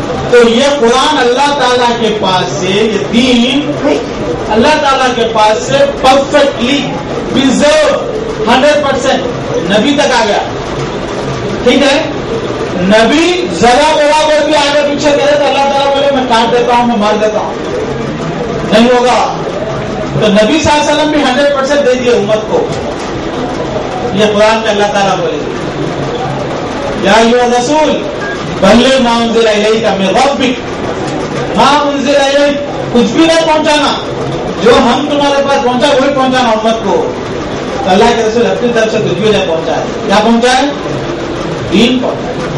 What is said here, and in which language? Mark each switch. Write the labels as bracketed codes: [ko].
[ur] تو یہ قرآن اللہ تعالیٰ کے پاس سے یہ دین اللہ تعالیٰ کے پاس سے پرفیکٹلی پرزرو 100% نبی تک آ گیا. ٹھیک ہے نبی ذرا برابر بھی آگے پیچھے کرے تو اللہ تعالیٰ بولے میں کاٹ دیتا ہوں میں مار دیتا ہوں نہیں ہوگا. تو نبی صلی اللہ علیہ وسلم بھی 100% دے دیے امت کو. یہ قرآن میں اللہ تعالیٰ بولے [ar] یا ایھا الرسول بلغ ما انزل الیک من ربک ما انزل الیک. [ur] کچھ بھی نہیں پہنچانا جو ہم تمہارے پاس پہنچا وہی پہنچانا امت کو. تو اللہ کے رسول اپنی طرف سے کچھ بھی نہیں پہنچا ہے. کیا پہنچا ہے دین پہنچا.